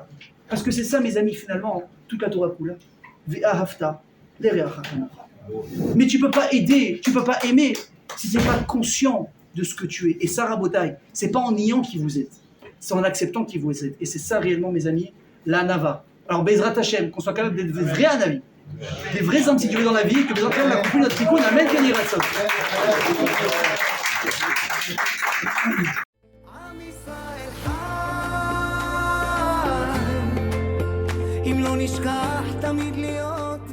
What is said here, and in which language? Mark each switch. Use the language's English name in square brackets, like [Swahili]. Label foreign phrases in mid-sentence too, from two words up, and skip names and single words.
[French] Parce que c'est ça, mes amis, finalement, toute la [Hebrew] תורה כולה. [French] Mais tu peux pas aider, tu peux pas aimer si c'est pas conscient de ce que tu es. Et ça, Rabotaï, c'est pas en niant qui vous êtes, c'est en acceptant qui vous êtes. Et c'est ça réellement, mes amis, la Nava. Alors, [Hebrew] בעזרת השם, [French] qu'on soit capable d'être vrai Anavi, des vrais hommes si tu veux dans la vie, que besoin de la couper notre tikkun, amen, [Hebrew] כן ירצון. עם ישראל חי, אם לא נשכח תמיד להיות